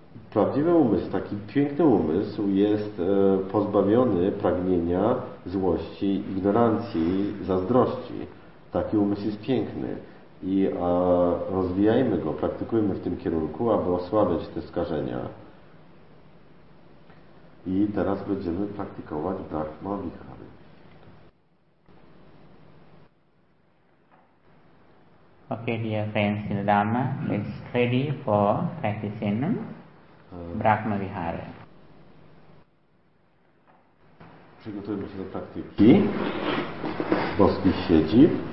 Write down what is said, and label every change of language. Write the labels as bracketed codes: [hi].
[pl] Prawdziwy umysł, taki piękny umysł jest pozbawiony pragnienia, złości, ignorancji, zazdrości. Taki umysł jest piękny. I rozwijajmy go, praktykujmy w tym kierunku, aby osłabiać te skażenia. I teraz będziemy praktykować Brahma Vihara. [en] Okay, dear friends in the Dharma, it's ready for practicing Brahma Vihara. [pl] Przygotujmy się do praktyki boskich siedzib.